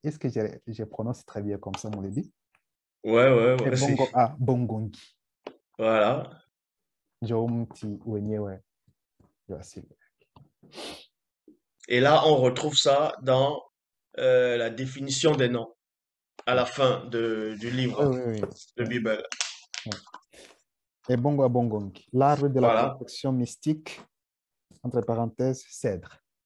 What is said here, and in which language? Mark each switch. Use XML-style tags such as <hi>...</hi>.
<fr>Est-ce que je prononce très bien comme ça, mon dit? Ouais. Ebongo a Bongongi. Voilà.</fr> <sw>Ndio mti wenyewe wa asili.</sw> <fr>Et là, on retrouve ça dans la définition des noms à la fin du livre de Bible. Ebongo a Bongongi, l'arbre de la protection mystique, entre parenthèses, cèdre.</fr>